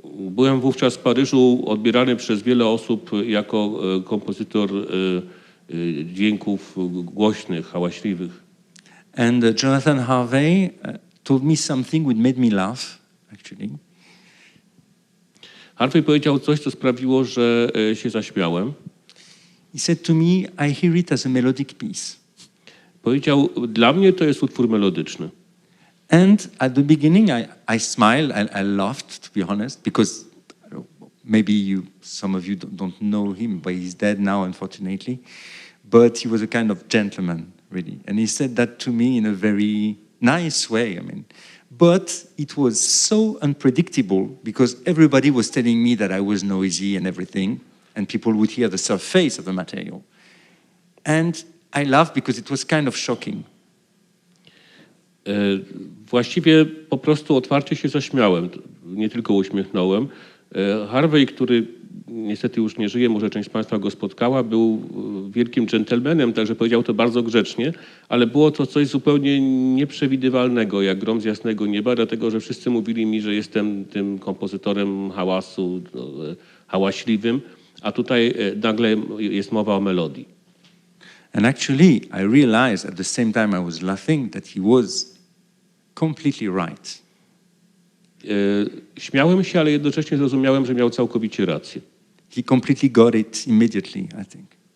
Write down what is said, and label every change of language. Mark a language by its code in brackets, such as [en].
[pl] Byłem wówczas w Paryżu odbierany przez wiele osób jako kompozytor dźwięków głośnych, hałaśliwych. [en] And Jonathan Harvey told me something which made me laugh, actually. [pl] Harvey powiedział coś, co sprawiło, że się zaśmiałem. [en] He said to me, I hear it as a melodic piece. [pl] Powiedział, dla mnie to jest utwór melodyczny. [en] And at the beginning, I smiled, I laughed, to be honest, because maybe some of you don't know him, but he's dead now, unfortunately. But he was a kind of gentleman, really. And he said that to me in a very nice way, I mean. But it was so unpredictable because everybody was telling me that I was noisy and everything, and people would hear the surface of the material. And I laughed because it was kind of shocking. [pl] Właściwie po prostu otwarcie się zaśmiałem, nie tylko uśmiechnąłem. Harvey, który niestety już nie żyje, może część z Państwa go spotkała, był wielkim dżentelmenem, także powiedział to bardzo grzecznie, ale było to coś zupełnie nieprzewidywalnego, jak grom z jasnego nieba, dlatego że wszyscy mówili mi, że jestem tym kompozytorem hałasu, hałaśliwym, a tutaj nagle jest mowa o melodii. [en] And actually, I realized at the same time I was laughing that he was completely right. [pl] Śmiałem się, ale jednocześnie zrozumiałem, że miał całkowicie rację. [en] He completely got it immediately, I think.